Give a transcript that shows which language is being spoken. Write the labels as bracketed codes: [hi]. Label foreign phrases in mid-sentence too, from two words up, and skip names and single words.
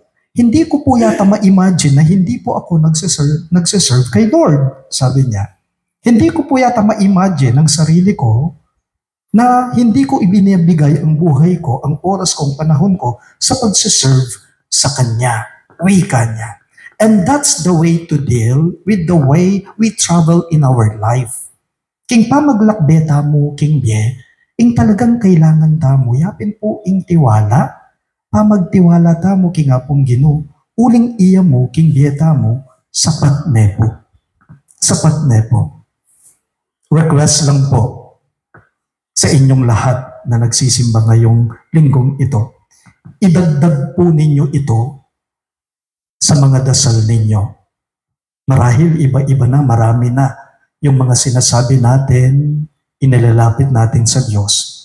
[tl] Hindi ko po yata ma-imagine na hindi po ako nagsiserve kay Lord, sabi niya. Hindi ko po yata ma-imagine ang sarili ko na hindi ko ibinibigay ang buhay ko, ang oras ko, ang panahon ko sa pagsiserve sa Kanya, wika niya. [en] And that's the way to deal with the way we travel in our life. [pam] King pamaglakbeta mo, King Bie, ing talagang kailangan tamo, yapin po ing tiwala, pamagtiwala tamo, King apong Ginoo, uling iya mo, King Bieta mo, sapat nepo. Sapat nepo. [tl] Request lang po sa inyong lahat na nagsisimba ngayong linggong ito. Idagdag po ninyo ito sa mga dasal ninyo. Marahil iba-iba na, marami na yung mga sinasabi natin, inilalapit natin sa Diyos.